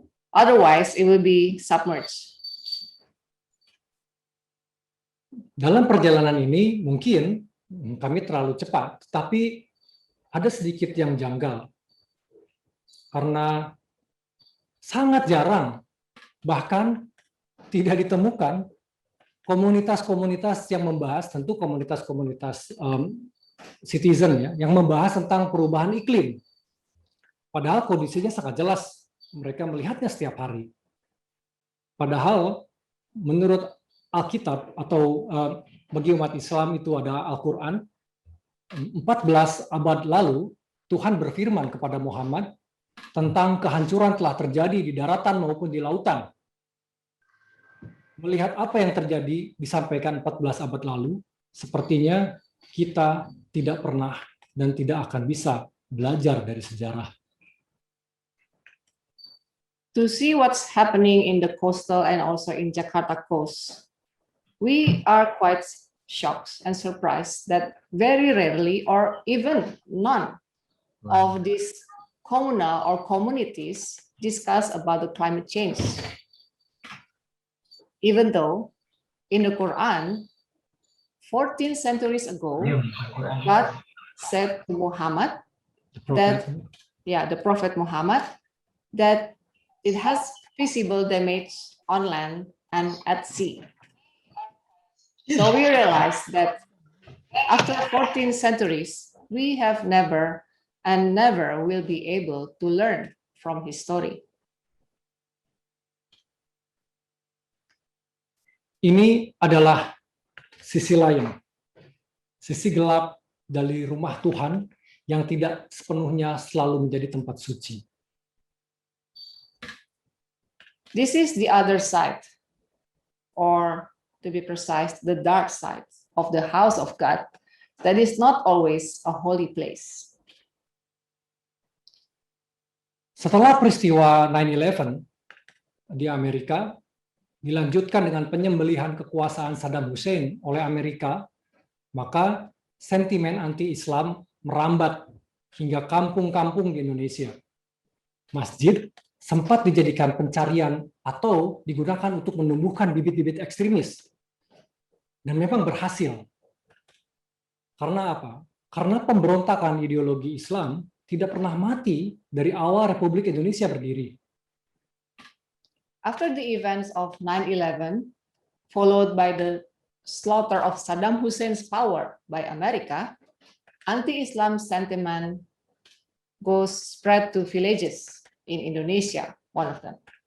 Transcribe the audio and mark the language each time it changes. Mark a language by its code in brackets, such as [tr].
[en] Otherwise, it will be submerged. [id] Dalam perjalanan ini mungkin kami terlalu cepat, tapi ada sedikit yang janggal. Karena sangat jarang, bahkan tidak ditemukan komunitas-komunitas yang membahas, tentu komunitas-komunitas citizen ya, yang membahas tentang perubahan iklim. Padahal kondisinya sangat jelas, mereka melihatnya setiap hari. Padahal menurut Alkitab atau bagi umat Islam itu ada Al-Quran, 14 abad lalu Tuhan berfirman kepada Muhammad tentang kehancuran telah terjadi di daratan maupun di lautan. Melihat apa yang terjadi disampaikan 14 abad lalu, sepertinya kita tidak pernah dan tidak akan bisa belajar dari sejarah. [en] To see what's happening in the coastal and also in Jakarta coast, we are quite shocked and surprised that very rarely or even none of these communal or communities discuss about the climate change. Even though in the Quran, 14 centuries ago, God said to Muhammad that, the Prophet Muhammad, that it has visible damage on land and at sea. So we realize that after 14 centuries, we have never and never will be able to learn from his story. [id] Ini adalah sisi lain, sisi gelap dari rumah Tuhan yang tidak sepenuhnya selalu menjadi tempat suci. [en] This is the other side, or to be precise, the dark side of the house of God that is not always a holy place. [id] Setelah peristiwa 9/11 di Amerika, dilanjutkan dengan penyembelihan kekuasaan Saddam Hussein oleh Amerika, maka sentimen anti-Islam merambat hingga kampung-kampung di Indonesia. Masjid sempat dijadikan pencarian atau digunakan untuk menumbuhkan bibit-bibit ekstremis. Dan memang berhasil. Karena apa? Karena pemberontakan ideologi Islam tidak pernah mati dari awal Republik Indonesia berdiri. [en] After the events of 9/11, followed by the slaughter of Saddam Hussein's power by America, anti-Islam sentiment goes spread to villages in Indonesia, one of them.